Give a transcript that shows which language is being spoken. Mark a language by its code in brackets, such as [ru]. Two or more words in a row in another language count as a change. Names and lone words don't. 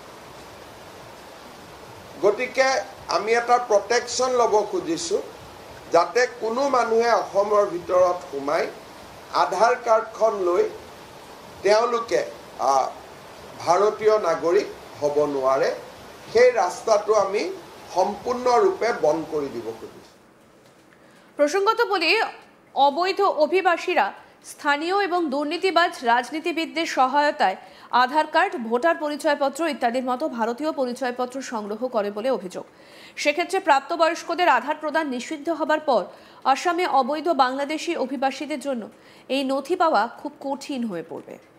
[as] গতিকে আমি এটা প্ৰটেকশ্যন ল'ব খুজিছোঁ যাতে কোনো মানুহে অসমৰ ভিতৰত সোমাই আধাৰ কাৰ্ডখন লৈ তেওঁলোকে ভাৰতীয় নাগৰিক হ'ব নোৱাৰে। সেই ৰাস্তাটো আমি সম্পূৰ্ণৰূপে বন্ধ কৰি দিব খুজিছোঁ। [bn] প্রসঙ্গত বলি, অবৈধ অভিবাসীরা স্থানীয় এবং দুর্নীতিবাজ রাজনীতিবিদদের সহায়তায় আধার কার্ড, ভোটার পরিচয়পত্র ইত্যাদির মতো ভারতীয় পরিচয়পত্র সংগ্রহ করে বলে অভিযোগ। সেক্ষেত্রে প্রাপ্তবয়স্কদের আধার প্রদান নিষিদ্ধ হবার পর আসামে অবৈধ বাংলাদেশি অভিবাসীদের জন্য এই নথি পাওয়া খুব কঠিন হয়ে পড়বে।